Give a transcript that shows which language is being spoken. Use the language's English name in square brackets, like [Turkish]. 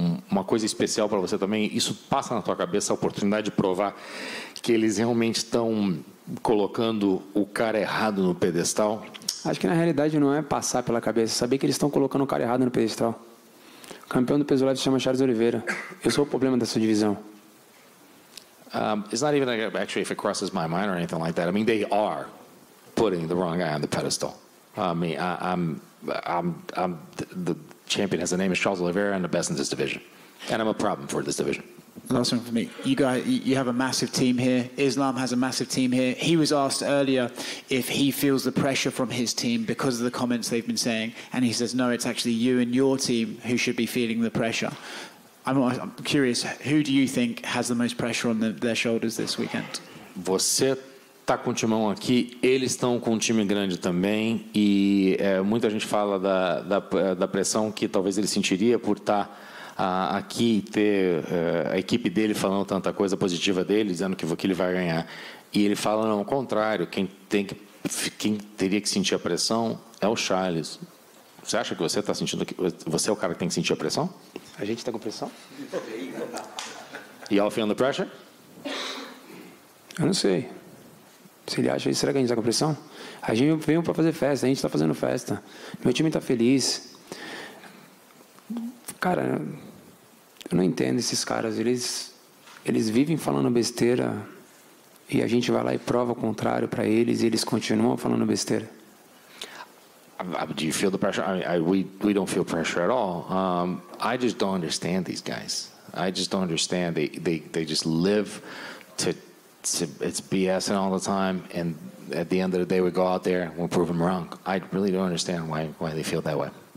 [Portuguese] Uma coisa especial para você também, isso passa na tua cabeça a oportunidade de provar que eles realmente estão colocando o cara errado no pedestal? Acho que na realidade não é passar pela cabeça, saber que eles estão colocando o cara errado no pedestal. O campeão do peso leve se chama Charles Oliveira. Eu sou o problema dessa divisão. [English] It's not even actually if it crosses my mind or anything like that. I mean, they are putting the wrong guy on the pedestal. I mean, I'm the champion, as the name is Charles Oliveira, and the best in this division, and I'm a problem for this division. Last one for me. You guys, you have a massive team here. Islam has a massive team here. He was asked earlier if he feels the pressure from his team because of the comments they've been saying, and he says, no, it's actually you and your team who should be feeling the pressure. I'm curious, who do you think has the most pressure on their shoulders this weekend? [Portuguese] Você está com o timão aqui, eles estão com um time grande também, e muita gente fala da pressão que talvez ele sentiria por estar aqui e ter a equipe dele falando tanta coisa positiva dele, dizendo que ele vai ganhar. E ele fala, não, ao contrário, quem teria que sentir a pressão é o Charles. Você acha que você está sentindo que você é o cara que tem que sentir a pressão? A gente está com pressão? [English] Y'all feeling the pressure? [Portuguese] Eu não sei. Se ele acha isso, será que a gente está com pressão? A gente veio para fazer festa, a gente está fazendo festa. Meu time está feliz. Cara, eu não entendo esses caras. Eles vivem falando besteira e a gente vai lá e prova o contrário para eles e eles continuam falando besteira. [English] Do you feel the pressure? We don't feel pressure at all. I just don't understand these guys. I just don't understand. They just live to it's BSing all the time, and at the end of the day, we go out there and we'll prove them wrong. I really don't understand why they feel that way.